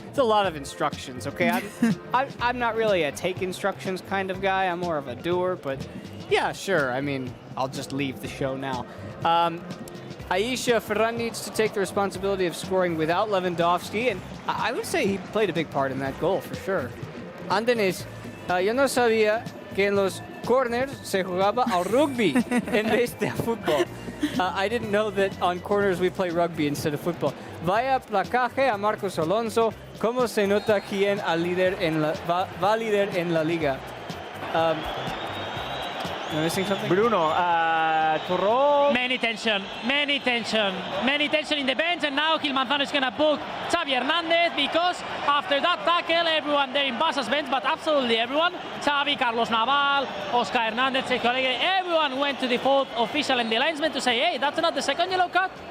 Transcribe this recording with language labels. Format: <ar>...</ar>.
<en>It's a lot of instructions, okay? I'm not really a take instructions kind of guy. I'm more of a doer, but yeah, sure. I mean, I'll just leave the show now. Aisha, Ferran needs to take the responsibility of scoring without Lewandowski, and I would say he played a big part in that goal, for sure.</en> <es>Andenes, yo no sabía que en los corners se jugaba al rugby en vez de a fútbol.</es> <en>I didn't know that on corners we play rugby instead of football.</en> <es>Vaya placaje a Marcos Alonso. ¿Cómo se nota quién va líder en la liga?</es> <en>Am I missing something? Bruno, Touró. Many tension in the bench, and now Gil Manzano is going to book Xavi Hernandez, because after that tackle, everyone there in Barca's bench, but absolutely everyone, Xavi, Carlos Naval, Oscar Hernandez, Sergio Alegre, everyone went to the fourth official and the linesman to say, hey, that's not the second yellow card?</en>